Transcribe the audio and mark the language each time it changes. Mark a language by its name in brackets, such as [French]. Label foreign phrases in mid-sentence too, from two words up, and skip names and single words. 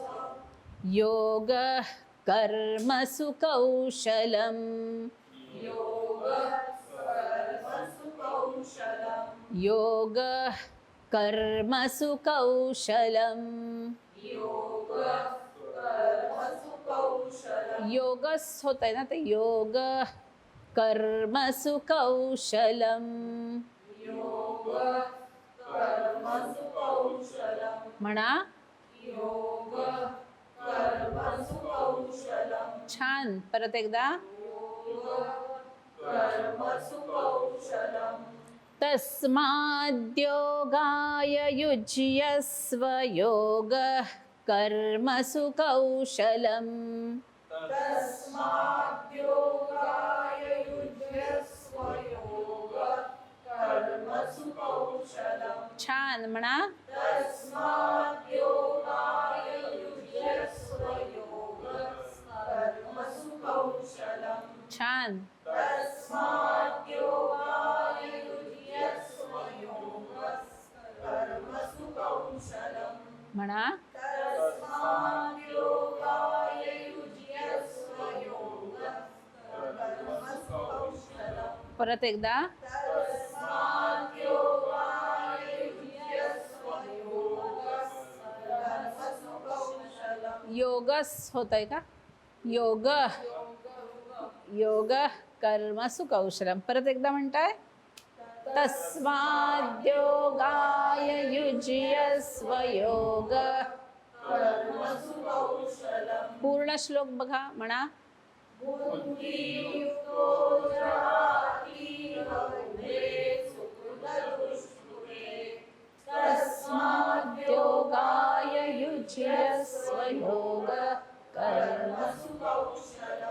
[Sanskrit] योग कर्मसु कौशलम. योग कर्मसु कौशलम. योग कर्मसु कौशलम. योग कर्मसु कौशलम. [Marathi] योगस होत आहे ना, ते [Sanskrit] योग कर्मसु कौशलम. योग कर्मसु कौशलम. [Marathi] म्हणा. [Sanskrit] योग कर्मसु कौशलम. [Marathi] छान. परत एकदा. [Sanskrit] योग कर्मसु कौशलम. तस्माद्योगाय युज्यस्व योग कर्मसु कौशलम. तस्माद्योगाय युज्यस्व योग कर्मसु कौशलम. [Marathi] छान. म्हणा. [Sanskrit] तस्माद्योगाय युज्यस्व योग कर्मसु कौशलम. [Marathi] छान. [Sanskrit] तस्माद्योगाय युज्यस्व योग कर्मसु कौशलम. [Marathi] म्हणा. [Sanskrit] तस्माद्योगाय युज्यस्व योग कर्मसु कौशलम. [Marathi] परत एकदा. [Sanskrit] तस्माद्योगाय युज्यस्व योग कर्मसु कौशलम. [Marathi] योगस होत आहे का? [Sanskrit] योग योग कर्मसु कौशलम. [Marathi] परत एकदा म्हणताय. [Sanskrit] तस्माद्योगाय युज्यस्व योग कर्मसु कौशलम. [Marathi] पूर्ण श्लोक बघा. म्हणा. [Sanskrit] बुद्धियुक्तो जहातीह उभे सुकृत दुष्कृते. तस्माद्योगाय युज्यस्व योग कर्मसु कौशलम.